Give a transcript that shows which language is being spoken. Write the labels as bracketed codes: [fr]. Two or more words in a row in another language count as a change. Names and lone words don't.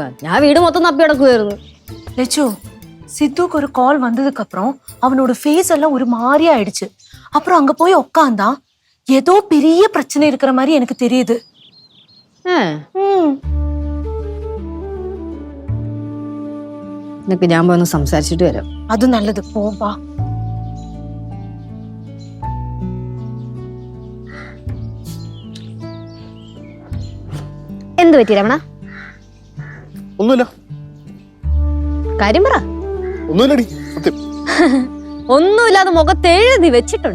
[ml] ഞാൻ വീട് മൊത്തം തപ്പി കിടക്കുവായിരുന്നു. [ta] லெச்சு சித்துக்கு ஒரு கால் வந்ததுக்கு அப்புறம் அவனோட ஃபேஸ் எல்லாம் ஒரு மாதிரியா ஆயிடுச்சு. அப்புறம் அங்க போய் உட்கார்ந்தான். ஏதோ பெரிய பிரச்சனை இருக்கிற மாதிரி எனக்கு தெரியுது. [ml] നിനക്ക് ഞാൻ പോയി ഒന്ന് സംസാരിച്ചിട്ട് വരാം. [ta] அது நல்லது, போவா. [ml] എന്ത് പറ്റി രമണ? ഒന്നുമില്ല. കാര്യം പറ. ഒന്നുമില്ലടി, സത്യം. ഒന്നുമില്ലാതെ മുഖത്ത് എഴുതി വെച്ചിട്ടുണ്ട്.